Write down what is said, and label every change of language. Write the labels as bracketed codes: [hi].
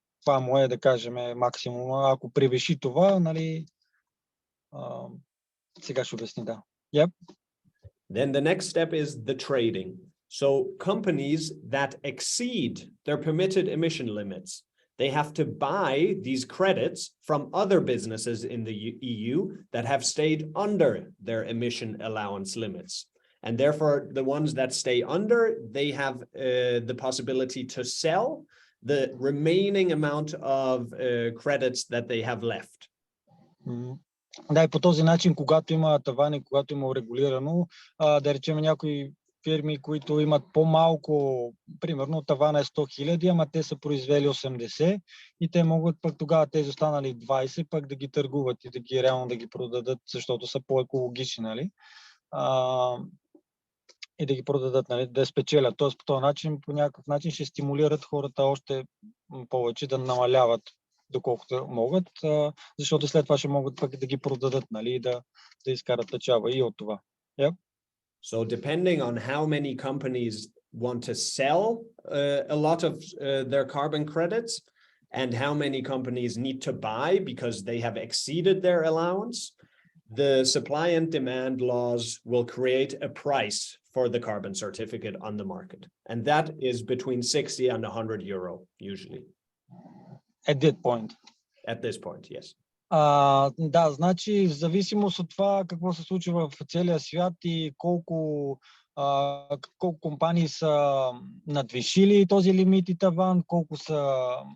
[bg] Това му е, да кажем, максимум. Ако превиши това, нали, сега ще обясни, да. [en] Yep. Then the next step is the trading. So companies that exceed their permitted emission limits, they have to buy these credits from other businesses in the EU that have stayed under their emission allowance limits. And therefore, the ones that stay under, they have the possibility to sell the remaining amount of credits that they have left. [bg] Да, и по този начин, когато има тавани, когато има урегулирано, да речем някои фирми, които имат по-малко, примерно тавана е 100,000, ама те са произвели 80 и те могат пък тогава тези останали 20 пък да ги търгуват и да ги реално да ги продадат, защото са по-екологични, нали? И да ги продадат, нали, да спечелят. Тоест по този начин, по някакъв начин ще стимулират хората още повече да намаляват доколкото могат, защото след това ще могат пък да ги продадат, нали, да изкарат печалба и от това. [en] Yep. So depending on how many companies want to sell a lot of their carbon credits and how many companies need to buy because they have exceeded their allowance, the supply and demand laws will create a price for the carbon certificate on the market. And that is between 60 and 100 euro usually. At that point. At this point, yes. [bg] Да, значи в зависимост от това какво се случва в целия свят и колко компании са надвишили този лимит и таван, колко са